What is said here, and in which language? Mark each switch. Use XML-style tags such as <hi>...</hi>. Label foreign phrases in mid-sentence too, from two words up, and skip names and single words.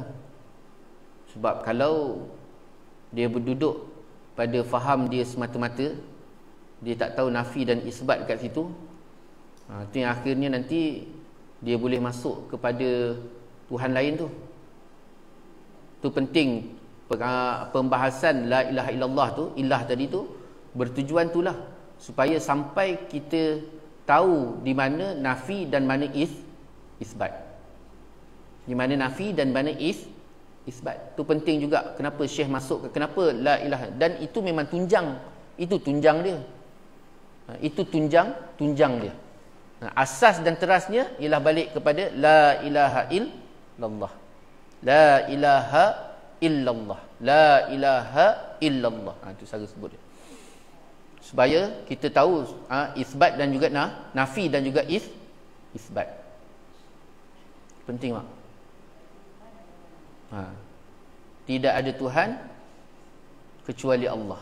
<ms>Sebab kalau dia berduduk pada faham dia semata-mata, dia tak tahu nafi dan isbat dekat situ, itu yang akhirnya nanti dia boleh masuk kepada Tuhan lain tu. Itu penting pembahasan</ms> <ar>لا إله إلا الله</ar> <ms>tu, ilah tadi tu, bertujuan itulah supaya sampai kita tahu di mana nafi dan mana isbat. Di mana nafi dan mana isbat. Itu penting juga kenapa Syekh masuk ke kenapa</ms> <ar>لا إله,</ar> <ms>dan itu memang tunjang. Itu tunjang dia. Itu tunjang dia. Asas dan terasnya ialah balik kepada</ms> <ar>لا إله إلا الله. لا إله إلا الله. لا إله إلا الله.</ar> <ms>Itu cara sebut dia. Supaya kita tahu isbat dan juga nafi dan juga isbat. Penting tak? Tidak ada Tuhan kecuali Allah.</ms>